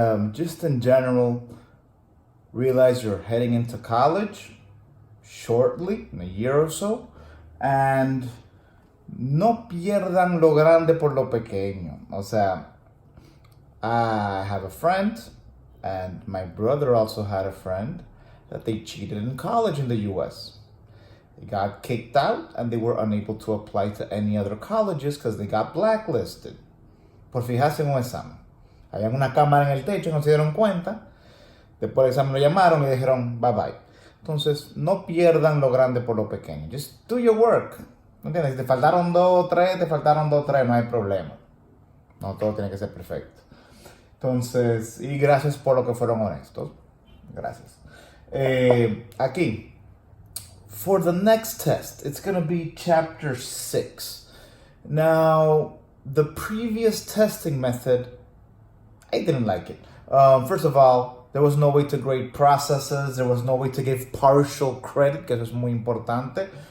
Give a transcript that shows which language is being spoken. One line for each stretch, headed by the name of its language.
English: Just in general, realize you're heading into college shortly, in a year or so, and
Spanish: no pierdan lo grande por lo pequeño. O sea,
English: I have a friend, and my brother also had a friend that they cheated in college in the US. They got kicked out and they were unable to apply to any other colleges because they got blacklisted.
Spanish: Por fijarse en un examen. Había una cámara en el techo, no se dieron cuenta. Después del examen lo llamaron y dijeron
English: bye bye.
Spanish: Entonces, no pierdan lo grande por lo pequeño.
English: Just do your work.
Spanish: ¿No entiendes? Si te faltaron dos o tres, no hay problema. No todo tiene que ser perfecto. Entonces, y gracias por lo que fueron honestos. Gracias. Aquí.
English: For the next test, it's going to be chapter 6. Now, the previous testing method, I didn't like it. First of all, there was no way to grade processes. There was no way to give partial credit,
Spanish: que eso es muy importante.